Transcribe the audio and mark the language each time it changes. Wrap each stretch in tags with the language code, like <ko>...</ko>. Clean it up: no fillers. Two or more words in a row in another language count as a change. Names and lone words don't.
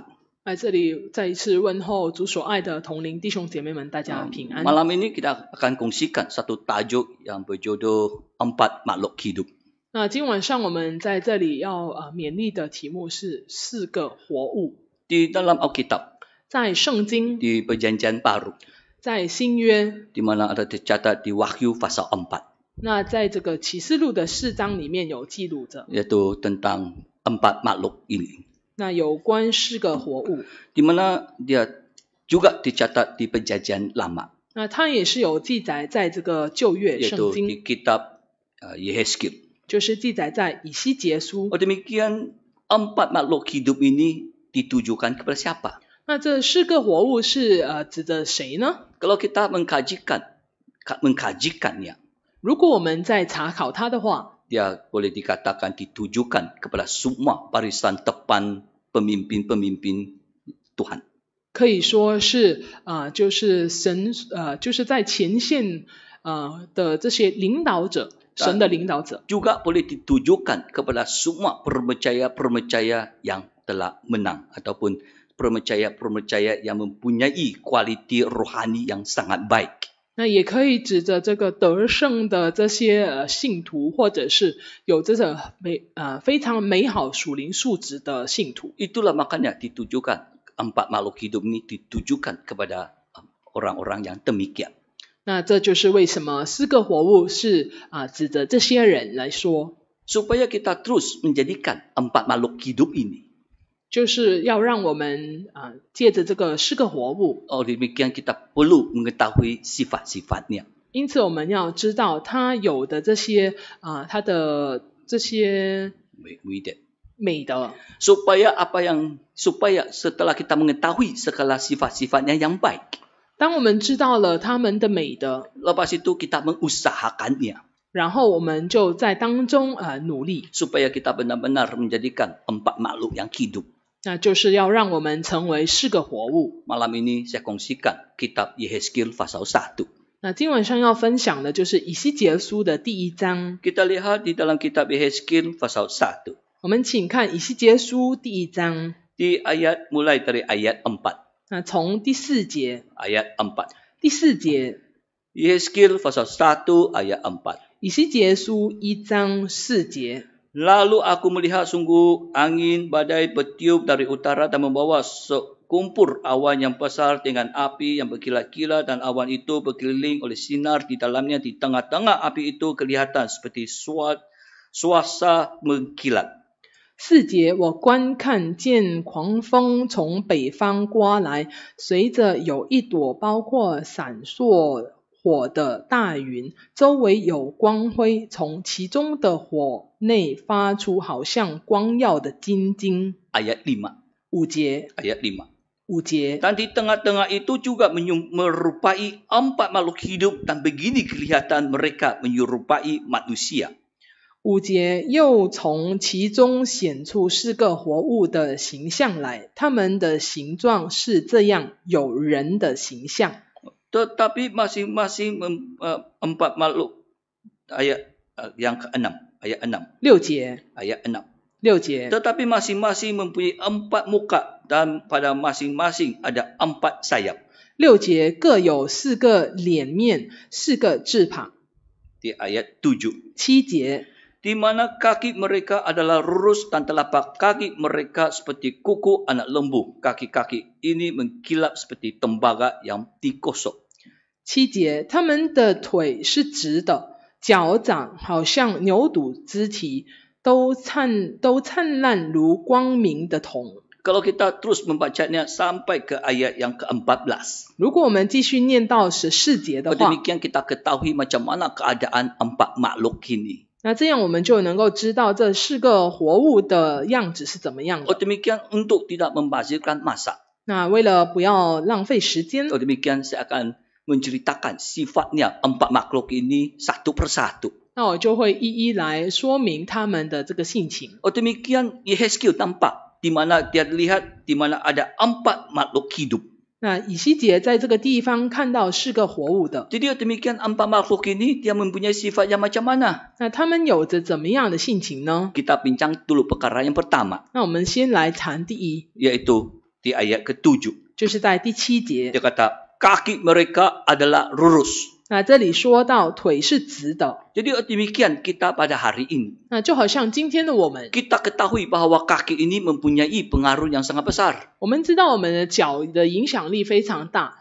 <zh>在这里再一次问候主所爱的同龄弟兄姐妹们，大家平安。</zh> <ms>Malam ini kita akan kongsikan satu tajuk yang berjudul 4 makhluk hidup.</ms> <zh>那今晚上我们在这里要勉励的题目是4个活物。</zh> <ms>Di dalam Alkitab,</ms> <zh>在圣经，</zh> <ms>di Perjanjian Baru,</ms> <zh>在新约，</zh> <ms>di mana ada tercatat di Wahyu pasal 4,</ms> <zh>那在这个启示录的4章里面有记录着，</zh> <ms>yaitu tentang 4 makhluk ini.</ms> <zh>那有关4个活物，</zh> <ms>Di mana dia juga dicatat di Perjanjian Lama,</ms> <zh>那它也是有记载在这个旧约</zh> <ms>yaitu</ms> <zh>圣经，</zh> <ms>di kitab Yehezkiel.</ms> <zh>就是记载在以西结书。</zh> <ms>Oh demikian 4 makhluk hidup ini ditujukan kepada siapa?</ms> <zh>那这4个活物是指的谁呢？</zh> <ms>Kalau kita mengkajikannya,</ms> <zh>如果我们在查考它的话，</zh> <ms>dia boleh dikatakan ditujukan kepada semua barisan depan pemimpin-pemimpin Tuhan.</ms> <zh>可以说是就是神就是在前线的这些领导者，神的领导者。</zh> <ms>Juga boleh ditujukan kepada semua permacaya-permacaya yang telah menang ataupun permacaya-permacaya yang mempunyai kualiti rohani yang sangat baik.</ms> <zh>那也可以指着这个得胜的这些信徒，或者是有这种非常美好属灵素质的信徒。</zh> <ms>Itulah makanya ditujukan 4 makhluk hidup ini ditujukan kepada orang-orang yang demikian.</ms> <zh>那这就是为什么4个活物是指着这些人来说，</zh> <ms>Supaya kita terus menjadikan 4 makhluk hidup ini.</ms> <zh>就是要让我们借着这个4个活物，</zh> <ms>Oh demikian kita perlu mengetahui sifat-sifatnya.</ms> <zh>因此我们要知道它有的这些它的这些美德。</zh> <ms>Supaya setelah kita mengetahui segala sifat-sifatnya yang baik,</ms> <zh>当我们知道了他们的美德，</zh> <ms>lepas itu kita mengusahakannya.</ms> <zh>然后我们就在当中努力，</zh> <ms>Supaya kita benar-benar menjadikan 4 makhluk yang hidup.</ms> <zh>那就是要让我们成为4个活物。</zh> <ms>Malam ini saya kongsikan kitab Yehezkiel pasal 1.</ms> <zh>那今晚上要分享的就是以西结书的第1章。</zh> <ms>Kita lihat di dalam kitab Yehezkiel pasal 1.</ms> <zh>我们请看以西结书第1章，</zh> <ms>Mulai dari ayat 4.</ms> <zh>那从第4节，</zh> <ms>Ayat 4.</ms> <zh>第4节，</zh> <ms>Yehezkiel pasal 1 ayat 4.</ms> <zh>以西结书1章4节。</zh> <id>Lalu aku melihat sungguh angin badai bertiup dari utara dan membawa berkumpul awan yang besar dengan api yang berkilat-kilat dan awan itu berkeliling oleh sinar di dalamnya. Di tengah-tengah api itu kelihatan seperti suasa mengkilat.</id> <zh>4 节，我观看见狂风从北方刮来，随着有一朵包括闪烁火的大云，周围有光辉，从其中的火内发出好像光耀的晶晶。</zh> <ms>Ayat 5.</ms> <zh>5节，</zh> <ms>Ayat 5.</ms> <zh>5节，</zh> <id>Dan di tengah-tengah itu juga merupai 4 makhluk hidup dan begini kelihatan mereka menyerupai manusia.</id> <zh>5 节，又从其中显出4个活物的形象来，它们的形状是这样，有人的形象。</zh> <id>Tetapi masing-masing 4 makhluk.</id> <ms>Ayat yang ke-6. Ayat 6.</ms> <zh>6节，</zh> <ms>Ayat 6.</ms> <zh>6节，</zh> <id>Tetapi masing-masing mempunyai 4 muka dan pada masing-masing ada 4 sayap.</id> <zh>6 节各有4个脸面，4个翅膀。</zh> <ms>Di ayat 7.</ms> <zh>7节，</zh> <id>Di mana kaki mereka adalah lurus dan telapak kaki mereka seperti kuku anak lembu. Kaki-kaki ini mengkilap seperti tembaga yang digosok.</id> <zh>7 节，他们的腿是直的，脚掌好像牛犊肢体，都灿烂如光明的铜。</zh> <ms>Kalau kita terus membacanya sampai ke ayat yang ke-14.</ms> <zh>如果我们继续念到14节的话，</zh> <ms>Demikian kita ketahui macam mana keadaan 4 makhluk ini.</ms> <zh>那这样我们就能够知道这4个活物的样子是怎么样的。</zh> <ms>Demikian untuk tidak membazirkan masa.</ms> <zh>那为了不要浪费时间，</zh> <ms>Demikian saya akan menceritakan sifatnya 4 makhluk ini satu persatu.</ms> <zh>那我就会一一来说明他们的这个性情。</zh> <ms>Demikian Yehezkiel tampak di mana dia lihat di mana ada 4 makhluk hidup.</ms> <zh>那以西结在这个地方看到4个活物的，</zh> <ms>Jadi demikian 4 makhluk ini dia mempunyai sifat yang macam mana?</ms> <zh>那他们有着怎么样的性情呢？</zh> <ms>Kita bincang dulu perkara yang pertama,</ms> <zh>那我们先来谈第一，</zh> <ms>yaitu di ayat ke-7.</ms> <zh>就是在第7节。</zh> <ms>Dia kata kaki mereka adalah lurus.</ms> <zh>那这里说到腿是直的，</zh> <ms>Jadi demikian kita pada hari ini.</ms> <zh>那就好像今天的我们，</zh> <ms>Kita ketahui bahwa kaki ini mempunyai pengaruh yang sangat besar.</ms> <zh>我们知道我们的脚的影响力非常大。</zh>